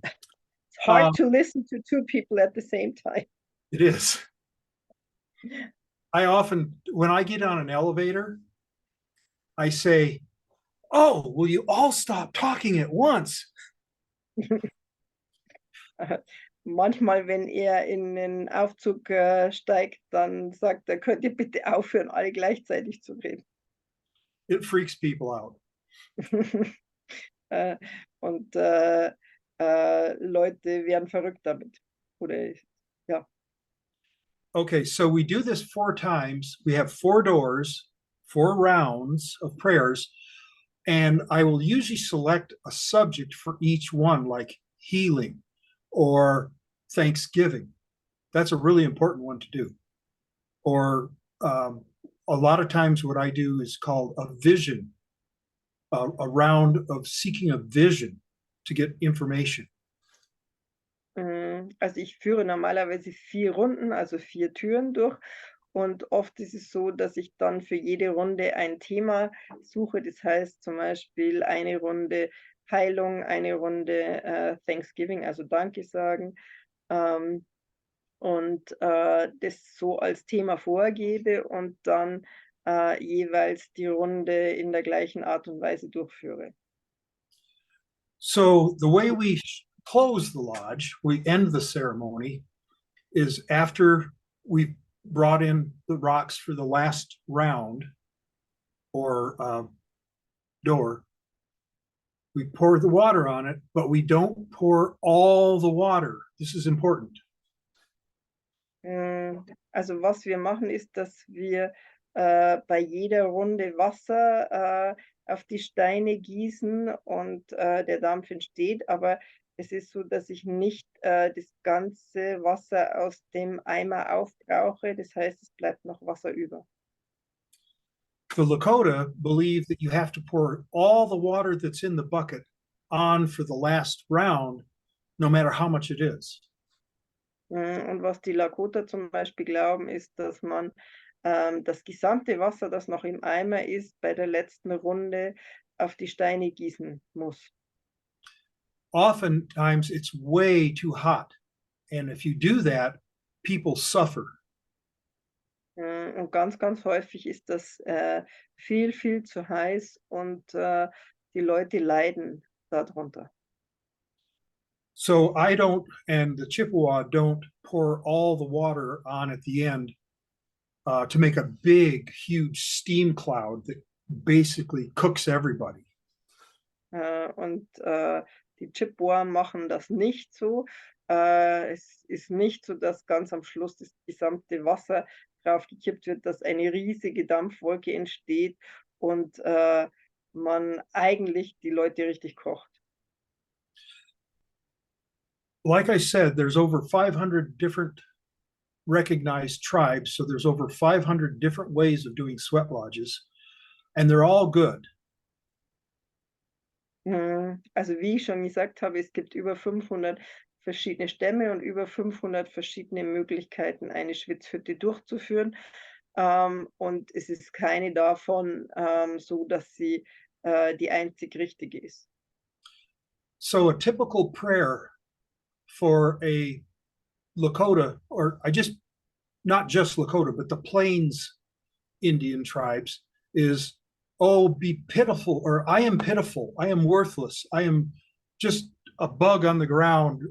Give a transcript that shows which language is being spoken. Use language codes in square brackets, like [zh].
[en] It's hard to listen to 2 people at the same time. it is. I often, when I get on an elevator, I say, "Oh, will you all stop talking at once?" [de] Manchmal, wenn er in den Aufzug steigt, dann sagt er: „Könnt ihr bitte aufhören, alle gleichzeitig zu reden?“ [en] It freaks people out. [de] Und Leute werden verrückt damit. Oder ja. [en] Okay, so we do this 4 times. We have 4 doors, 4 rounds of prayers, and I will usually select a subject for each one, like healing or Thanksgiving. That's a really important one to do. Or a lot of times what I do is called a vision, a round of seeking a vision to get information. [de] Also ich führe normalerweise 4 Runden, also 4 Türen durch. Und oft ist es so, dass ich dann für jede Runde ein Thema suche. Das heißt zum Beispiel eine Runde Heilung, eine Runde Thanksgiving, also Danke sagen. Und das so als Thema vorgebe und dann jeweils die Runde in der gleichen Art und Weise durchführe. [en] So the way we close the lodge, we end the ceremony, is after we've brought in the rocks for the last round or door, we pour the water on it, but we don't pour all the water. This is important. [de] Also was wir machen, ist, dass wir bei jeder Runde Wasser auf die Steine gießen und der Dampf entsteht, aber es ist so, dass ich nicht das ganze Wasser aus dem Eimer aufbrauche, das heißt, es bleibt noch Wasser über. [en] The Lakota believe that you have to pour all the water that's in the bucket on for the last round, no matter how much it is. [de] Und was die Lakota zum Beispiel glauben, ist, dass man das gesamte Wasser, das noch im Eimer ist, bei der letzten Runde auf die Steine gießen muss. [en] Oftentimes it's way too hot. And if you do that, people suffer. [de] Und ganz, ganz häufig ist das viel, viel zu heiß und die Leute leiden darunter. [en] So I don't, and the Chippewa don't pour all the water on at the end. to make a big, huge steam cloud that basically cooks everybody. [de] Und die Chippewa machen das nicht so. Es ist nicht so, dass ganz am Schluss das gesamte Wasser drauf gekippt wird, dass eine riesige Dampfwolke entsteht und man eigentlich die Leute richtig kocht. [en] Like I said, there's over 500 different recognized tribes. So there's over 500 different ways of doing sweat lodges, and they're all good. [de] Also wie ich schon gesagt habe, es gibt über 500 verschiedene Stämme und über 500 verschiedene Möglichkeiten, eine Schwitzhütte durchzuführen. Und es ist keine davon so, dass sie die einzig richtige ist. [en] So a typical prayer for a Lakota, or not just Lakota, but the Plains Indian tribes is, oh, be pitiful, or I am pitiful, I am worthless, I am just a bug on the ground.